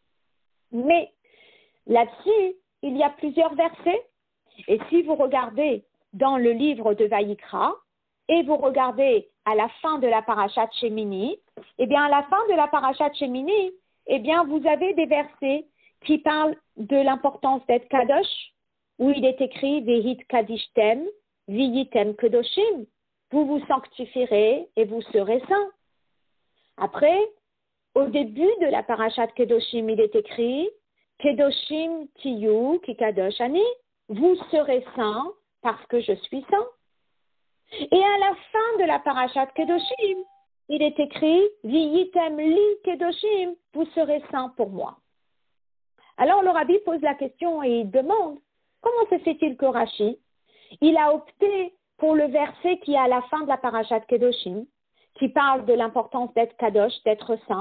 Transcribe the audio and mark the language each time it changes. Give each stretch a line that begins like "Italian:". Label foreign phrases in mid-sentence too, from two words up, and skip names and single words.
French: Mais là-dessus, il y a plusieurs versets, et si vous regardez dans le livre de Vayikra, et vous regardez à la fin de la parashat Shemini, eh bien, à la fin de la parashat Shemini, eh bien, vous avez des versets qui parlent de l'importance d'être kadosh, où il est écrit «
Hebrew: והתקדשתם והייתם קדושים
French: » vous vous sanctifierez et vous serez saints. Après, au début de la parashat Kedoshim, il est écrit «
Hebrew: קדושים תהיו כי קדוש אני
French: » vous serez saints parce que je suis saint. Et à la fin de la parashat Kedoshim, il est écrit «
Hebrew: והייתם לי קדושים
French: » vous serez saints pour moi. Alors le Rabbi pose la question et il demande comment se fait-il que Rashi, il a opté pour le verset qui est à la fin de la parashat Kedoshim, qui parle de l'importance d'être kadosh, d'être saint.